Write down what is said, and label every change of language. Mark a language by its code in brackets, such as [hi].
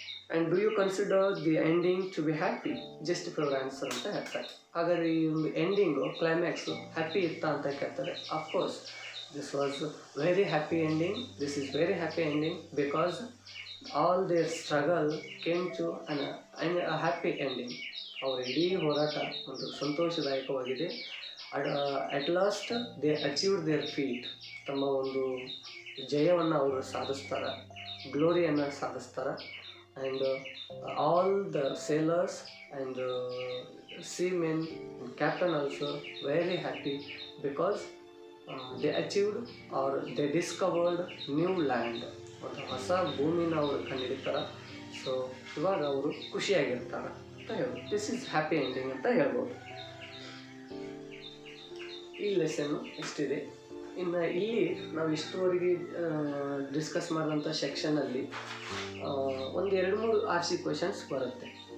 [en] And do you consider the ending to be happy? Just for answer [kn] ಅಂತ ಹೇಳ್ತಾರೆ. ಹಾಗಾದರೆ ಈ ಒಂದು ಎಂಡಿಂಗು ಕ್ಲೈಮ್ಯಾಕ್ಸು ಹ್ಯಾಪಿ ಇತ್ತಾ ಅಂತ ಕೇಳ್ತಾರೆ. [en] Of course this was very happy ending. This is very happy ending because all their struggle came to a happy ending. [kn] ಅವರ ಇಡೀ ಹೋರಾಟ ಒಂದು ಸಂತೋಷದಾಯಕವಾಗಿದೆ. [en] At last they achieved their feat. [kn] ತಮ್ಮ ಒಂದು ಜಯವನ್ನು ಅವರು ಸಾಧಿಸ್ತಾರೆ, ಗ್ಲೋರಿಯನ್ನು ಸಾಧಿಸ್ತಾರೆ. [en] And all the sailors and seamen and captain also very happy because they achieved or they discovered new land. [kn] ಒಂದು ಹೊಸ ಭೂಮಿನ ಅವರು ಕಂಡುಹಿಡಿತಾರೆ. ಸೊ ಇವಾಗ ಅವರು ಖುಷಿಯಾಗಿರ್ತಾರೆ ಅಂತ ಹೇಳ್ಬೋದು. [en] this is happy ending [kn] ಅಂತ ಹೇಳ್ಬೋದು. ಈ ಲೆಸನ್ನು ಇಷ್ಟಿದೆ. ಇನ್ನು ಇಲ್ಲಿ ನಾವು ಇಷ್ಟುವರೆಗೆ ಡಿಸ್ಕಸ್ ಮಾಡಿದಂಥ ಸೆಕ್ಷನಲ್ಲಿ ಒಂದು 2-3 RC ಕ್ವೆಶನ್ಸ್ ಬರುತ್ತೆ.